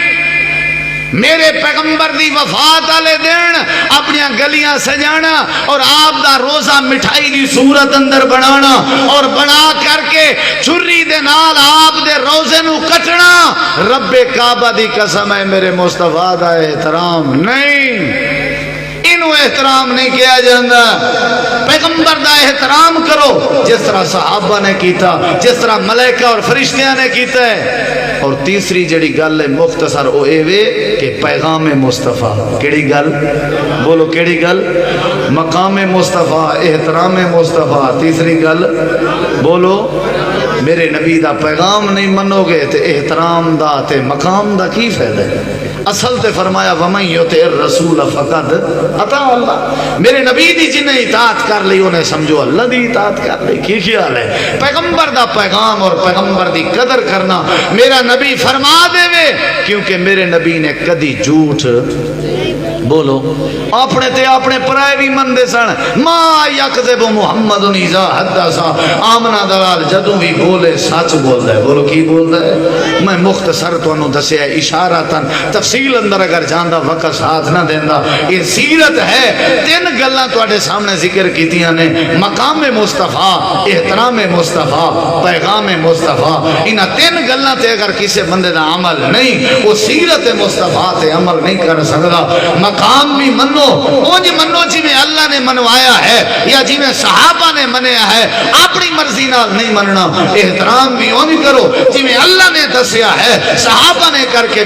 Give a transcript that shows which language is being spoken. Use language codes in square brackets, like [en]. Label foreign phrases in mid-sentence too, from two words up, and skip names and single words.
[pa] میرے پیغمبر دی وفات والے دن اپنی گلیاں سجانا اور آپ دا روزہ مٹھائی دی صورت اندر بنانا اور بنا کر کے چھری دے نال آپ دے روزے نو کٹنا، رب کعبہ دی قسم ہے میرے مصطفیٰ دا احترام نہیں، انہوں احترام نہیں کیا جاندہ۔ پیغمبر دا احترام کرو جس طرح صحابہ نے کیتا، جس طرح ملائکہ اور فرشتیاں نے کیتا ہے۔ اور تیسری جڑی گل ہے مختصر او اے وے کہ پیغام مصطفیٰ، کیڑی گل بولو کیڑی گل؟ مقام مصطفیٰ، احترام مصطفیٰ۔ تیسری گل بولو، میرے نبی دا پیغام نہیں منو گے تے احترام دا تے مقام دا کی فائدہ ہے؟ اصل تے فرمایا [ar] وَمَن يُطِعِ الرَّسُولَ فَقَدْ اطاع اللہ، [pa] میرے نبی دی جنہیں اطاعت کر لی انہیں سمجھو اللہ دی اطاعت کر لی۔ کی خیال ہے؟ پیغمبر دا پیغام اور پیغمبر دی قدر کرنا میرا نبی فرما دے وے، کیونکہ میرے نبی نے کدی جھوٹ بولو اپنے تے اپنے پرائے بھی مندے سن [ar] ما یکذب محمد اذا حدث [pa] آمنہ دلال جدوں بھی بولے سچ بولدا ہے بولو کی بولدا ہے میں مختصر تانوں دسیا اشارتاً تفصیل اندر اگر جاندا وقت ساتھ نہ دیندا یہ سیرت ہے تین گلاں تواڈے سامنے ذکر کیتیاں نے مقام مصطفیٰ احترام مصطفیٰ پیغام مصطفیٰ انہاں تین گلاں تے اگر کسی بندے دا عمل نہیں وہ سیرت مصطفیٰ تے عمل نہیں کر سکدا مقام بھی منو اونج منو جی میں اللہ نے منوایا ہے یا جی میں صحابہ نے منیا ہے اپنی مرضی نال نہیں مننا احترام بھی اونج کرو جی میں اللہ نے دسیا ہے صحابہ نے کر کے